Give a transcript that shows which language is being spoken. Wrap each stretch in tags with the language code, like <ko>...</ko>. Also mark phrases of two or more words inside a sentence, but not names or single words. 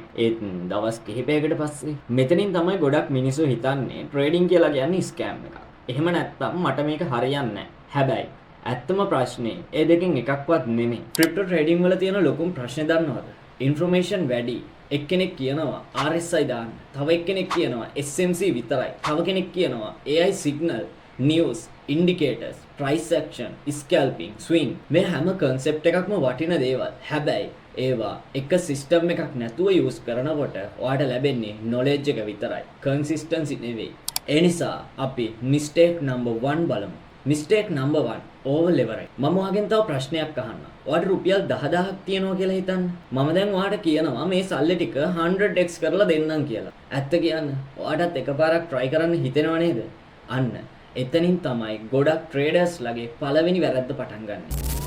<si>ඒත් දවස් කිහිපයකට පස්සේ මෙතනින් තමයි ගොඩක් මිනිස්සු හිතන්නේ ට්‍රේඩින් කියලා කියන්නේ ස්කෑම් එකක්. එහෙම නැත්නම් මට මේක හරියන්නේ නැහැ. හැබැයි ඇත්තම ප්‍රශ්නේ ඒ දෙකෙන් එකක්වත් නෙමෙයි.</si> <en>crypto trading</en> <si>වල තියෙන ලොකුම ප්‍රශ්නේ දන්නවද? ඉන්ෆර්මේෂන් වැඩි. එක්කෙනෙක් කියනවා RSI දාන්න. තව එක්කෙනෙක් කියනවා SMC විතරයි. තව කෙනෙක් කියනවා</si> <en>AI signal, news, indicators, price action, scalping, swing.</en> <si>මේ හැම concept එකක්ම වටින දේවල්. හැබැයි ඒවා එක සිස්ටම් එකක් නැතුව යූස් කරනකොට ඔයාට ලැබෙන්නේ knowledge එක විතරයි. consistency නෙවෙයි. ඒ නිසා අපි</si> <en>mistake number 1</en> <si>බලමු.</si> <en>mistake number 1 over leverage.</en> <si>මම ඔයාගෙන් තව ප්‍රශ්නයක් අහන්නම්. ඔයාට රුපියල් 10000ක් තියෙනවා කියලා හිතන්න. මම දැන් ඔයාට කියනවා මේ සල්ලි ටික 100x කරලා දෙන්නම් කියලා. ඇත්ත කියන්න. ඔයාටත් එකපාරක් try කරන්න හිතෙනව නේද? අන්න එතනින් තමයි ගොඩක් traders ලගේ පළවෙනි වැරද්ද පටන් ගන්නේ.</si>